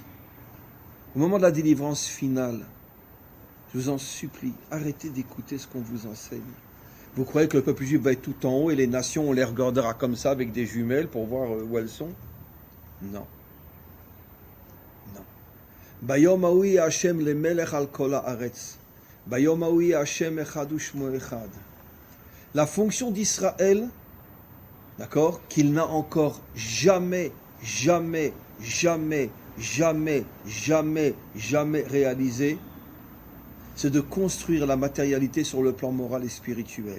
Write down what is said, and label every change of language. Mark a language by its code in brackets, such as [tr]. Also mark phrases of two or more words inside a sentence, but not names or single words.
[fr] Au moment de la délivrance finale, je vous en supplie, arrêtez d'écouter ce qu'on vous enseigne. Vous croyez que le peuple juif va être tout en haut et les nations, on les regardera comme ça avec des jumelles pour voir où elles sont? Non. Non. [he] ביום ההוא השם למלך על כל הארץ. ביום ההוא השם אחד ושמו אחד. [fr] La fonction d'Israël, d'accord, qu'il n'a encore jamais réalisé, c'est de construire la matérialité sur le plan moral et spirituel.